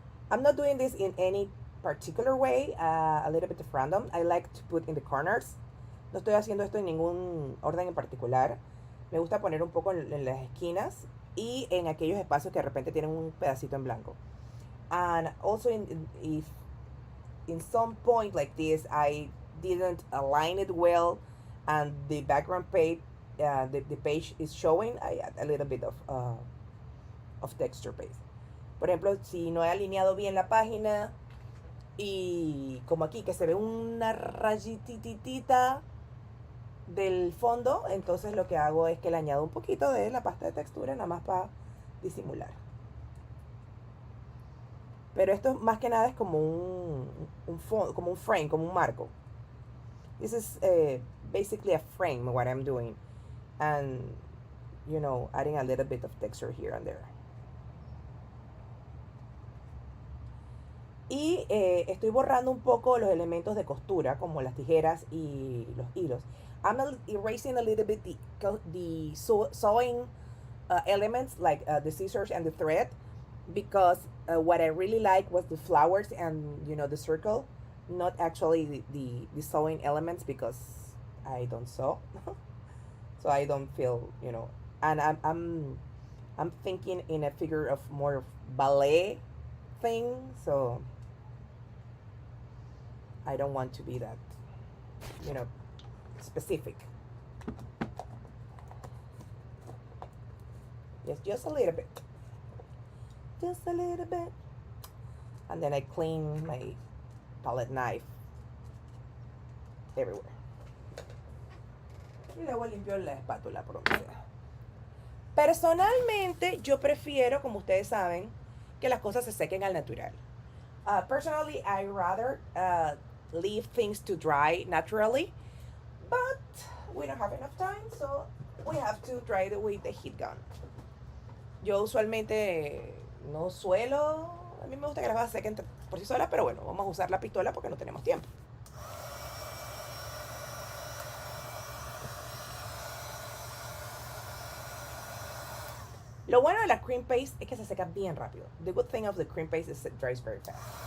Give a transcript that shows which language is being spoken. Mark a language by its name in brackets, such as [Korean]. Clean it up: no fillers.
[English] I'm not doing this in any particular way, a little bit of random. I like to put in the corners. [Spanish] No estoy haciendo esto en ningún orden en particular. Me gusta poner un poco en las esquinas y en aquellos espacios que de repente tienen un pedacito en blanco. [English] And also if in some point like this I didn't align it well and the background page, the page is showing, I add a little bit of texture paste. [Spanish] Por ejemplo, si no he alineado bien la página y como aquí que se ve una rayititita del fondo, entonces lo que hago es que le añado un poquito de la pasta de textura nada más para disimular. Pero esto más que nada es como como un frame, como un marco. [English] This is basically a frame what I'm doing, and you know, adding a little bit of texture here and there. [Spanish] Y estoy borrando un poco los elementos de costura como las tijeras y los hilos. [English] I'm erasing a little bit the sewing elements like the scissors and the thread, because what I really like was the flowers and, you know, the circle, not actually the sewing elements, because I don't sew. So I don't feel, you know, and I'm thinking in a figure of more of ballet thing, so I don't want to be that, you know, specific. Just a little bit. Just a little bit. And then I clean my palette knife everywhere. [Spanish] Y luego limpio la espátula por donde sea. Personalmente, yo prefiero, como ustedes saben, que las cosas se sequen al natural. [English] Personally, I rather leave things to dry naturally, but we don't have enough time, so we have to dry it with the heat gun. [Spanish] Yo usualmente no suelo, a mí me gusta que las cosas sequen por sí sola, pero bueno, vamos a usar la pistola porque no tenemos tiempo. Lo bueno de la cream paste es que se seca bien rápido. [English] The good thing of the cream paste is it dries very fast.